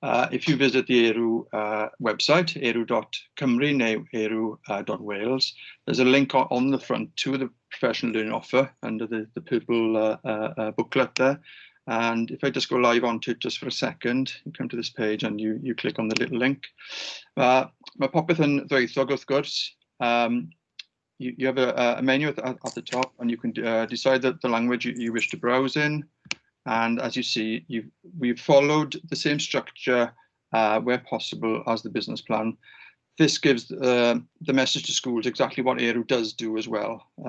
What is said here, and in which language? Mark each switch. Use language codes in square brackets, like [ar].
[en] If you visit the ERW website, eru.cymru now eru.wales, there's a link on the front to the professional learning offer under the purple booklet there. And if I just go live onto it just for a second, you come to this page and you click on the little link. [cy] Mae popeth yn ddwyieithog wrth gwrs. [en] You have a menu at the top, and you can decide the language you wish to browse in. And as you see, we've followed the same structure where possible as the business plan. This gives the message to schools exactly what ERW does do as well.